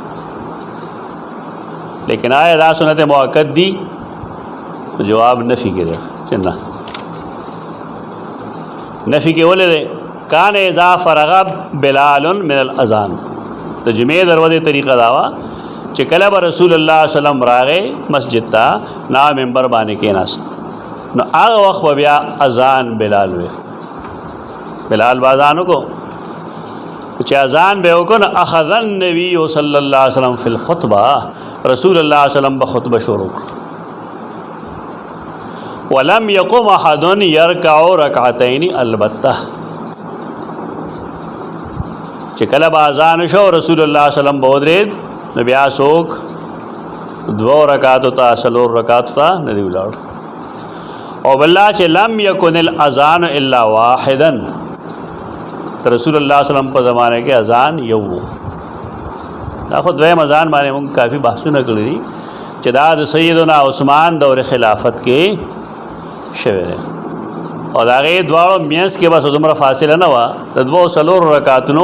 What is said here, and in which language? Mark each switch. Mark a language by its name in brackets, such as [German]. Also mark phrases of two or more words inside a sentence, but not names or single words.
[Pashto] لیکن آیا دا سنت مؤکد دي جواب نفي کې دی چې نه نفي کې ولې دی [Arabic] کان اذا فرغ بلال من الاذان [Pashto] د جمعې دروازې طریقه دا وه چې کله به رسول الله صلی الله علیه وسلم راغی مسجد ته نا منبر باندې کېناست نو هغه وخت به بیا اذان بلال وی بلال به اذان وکړو چې اذان به وکړو نو [Arabic] اخذ النبي صلی الله علیه وسلم فی الخطبه [Pashto] رسول الله صلی الله علیه وسلم به خطبه شروع کړه [Arabic] ولم يقم احد يركع ركعتين [Pashto] البته چې کله به اذان شو رسول الله صلی الله علیه وسلم به ودرېد نو بیا څوک 2 رکعاتو ته 4 رکعاتو ته نه دی ولاړ او بالله چې [Arabic] لم يكن الاذان الا واحدا [Pashto] رسول الله صلی الله علیه وسلم په زمانه کې اذان یو دا خو دویم اذان باندې موږ کافي بحثونه کړی دي چې دا د سیدنا عثمان دور خلافت کې شوی دی او د هغې دواړو منځ کې بس دومره فاصله نه وه د 2 رکعاتونو